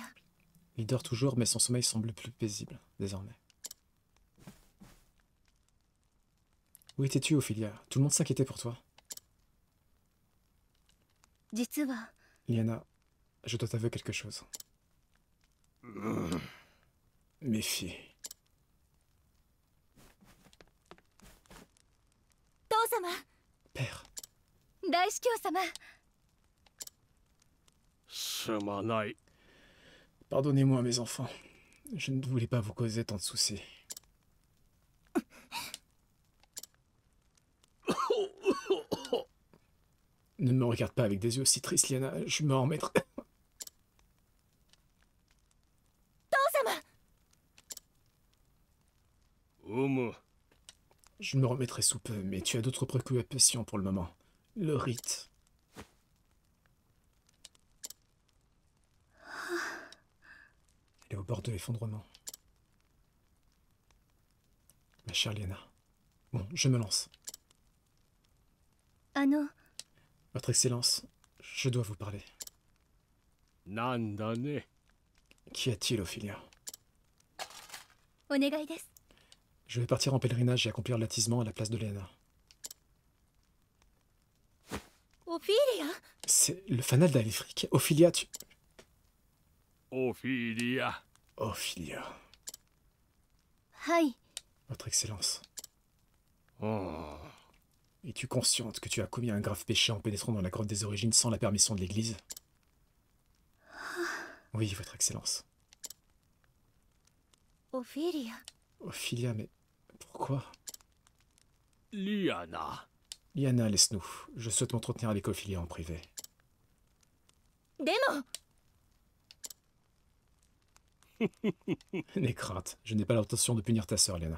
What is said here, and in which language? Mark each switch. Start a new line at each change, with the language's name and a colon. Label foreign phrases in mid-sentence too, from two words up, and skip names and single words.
French: Il dort toujours, mais son sommeil semble plus paisible, désormais. Où étais-tu, Ophilia? Tout le monde s'inquiétait pour toi.
Japanese: 実は
French: Liana, je dois t'avouer quelque chose. Méfie.
Japanese: 父様
French: Père,
Japanese: 大司教様すまない。
French: pardonnez-moi, mes enfants. Je ne voulais pas vous causer tant de soucis. Ne me regarde pas avec des yeux aussi tristes, Liana. Je me remettrai.
Japanese: 父様うむ。
French: Je me remettrai sous peu, mais tu as d'autres préoccupations pour le moment. Le rite. Elle est au bord de l'effondrement. Ma chère Liana. Bon, je me lance.
Japanese: あの
French: Votre Excellence, je dois vous parler.
Japanese: なんだね。
French: Qu'y a-t-il, Ophilia?
Japanese: お願いです
French: Je vais partir en pèlerinage et accomplir l'attisement à la place de Liana.
Japanese: オフィリア
French: C'est le fanal d'Aelfric. Ophilia, tu...
Japanese: オフィリア。 Ophilia. はい
French: Votre Excellence.
Japanese: うん。
French: Es-tu consciente que tu as commis un grave péché en pénétrant dans la grotte des origines sans la permission de l'Église? Oui, Votre Excellence.
Japanese: オフィリア
French: Ophilia, mais pourquoi?
Japanese: リアナ。
French: Liana, laisse-nous. Je souhaite m'entretenir avec Ophilia en privé.
Japanese: でも
French: N'aie crainte, je n'ai pas l'intention de punir ta sœur, Liana.